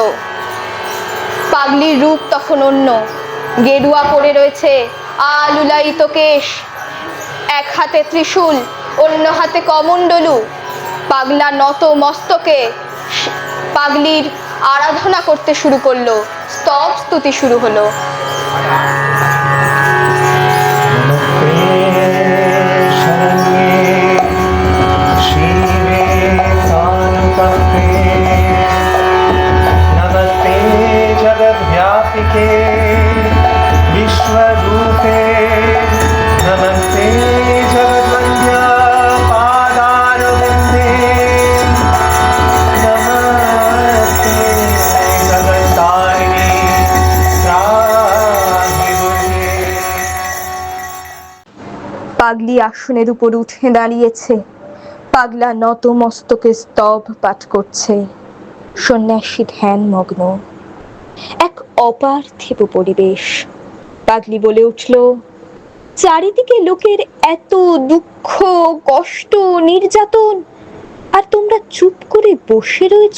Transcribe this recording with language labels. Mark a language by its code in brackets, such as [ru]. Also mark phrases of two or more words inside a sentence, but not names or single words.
[bn] পাগলির রূপ তখন অন্য, গেরুয়া পরে রয়েছে, আলুলায়িত কেশ, এক হাতে ত্রিশূল, অন্য হাতে কমণ্ডলু। পাগলা নত মস্তকে পাগলির আরাধনা করতে শুরু করলো, স্তব স্তুতি শুরু হলো। [sa] नमस्ते जगद्व्यापिके विश्वरूपे नमस्ते जगद्वन्द्या पादारविन्दे नमस्ते जगत्तारिणे त्राहि दुर्गे। [bn] পাগলি আসনের উপর উঠে দাঁড়িয়েছে, পাগলা নত মস্তকে স্তব পাঠ করছে, সন্ন্যাসী ধ্যানমগ্ন। এক অপার্থিব পরিবেশ। পাগলি বলে উঠল, চারিদিকে লোকের এত দুঃখ, কষ্ট, নির্যাতন, আর তোমরা চুপ করে বসে রয়েছ।